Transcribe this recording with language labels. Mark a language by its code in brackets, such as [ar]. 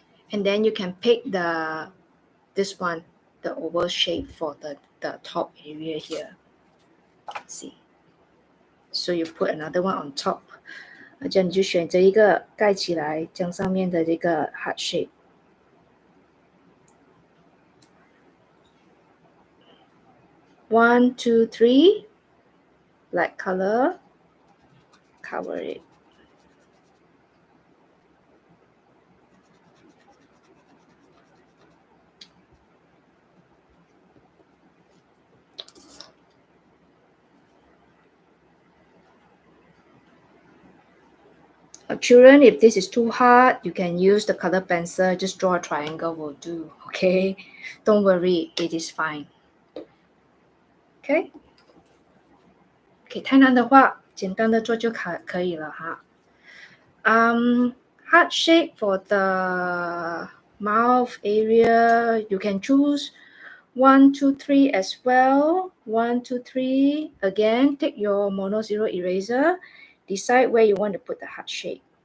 [en] And then you can pick this one, the oval shape for the top area here. See. So you put another one on top. [zh] 这样你就选择一个盖起来，将上面的这个 heart shape. [en] One, two, three. Black color. Cover it. Children, if this is too hard, you can use the color pencil. Just draw a triangle will do, okay? Don't worry, it is fine. Okay? [zh] Okay, 太难的话，简单的做就可以了哈。 [en] Heart shape for the mouth area, you can choose 1, 2, 3 as well. 1, 2, 3. Again, take your mono zero eraser. Decide where you want to put the heart shape.